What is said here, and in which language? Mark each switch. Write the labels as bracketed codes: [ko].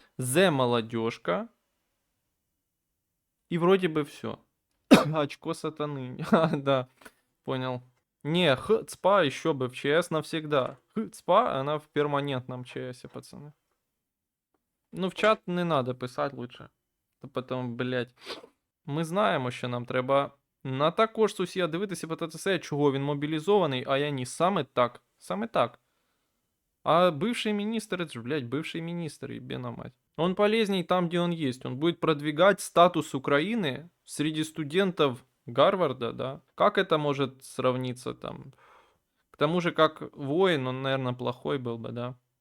[ru] Зе молодежка. И вроде бы все. Очко сатаны. Да, понял. Не, цпа еще бы в ЧС навсегда. Цпа, она в перманентном ЧСе, пацаны. Ну, в чат не надо писать лучше. То потом, блять. [uk] Ми знаємо, що нам треба на також сусіда дивитися, питатися, чого він мобілізований, а я ні. Саме так. Саме так. [ru] А бывший министр, это же, блядь, бывший министр, ебена мать. Он полезней там, где он есть. Он будет продвигать статус Украины среди студентов Гарварда, да? Как это может сравниться там? К тому же, как воин, он, наверное, плохой был бы, да?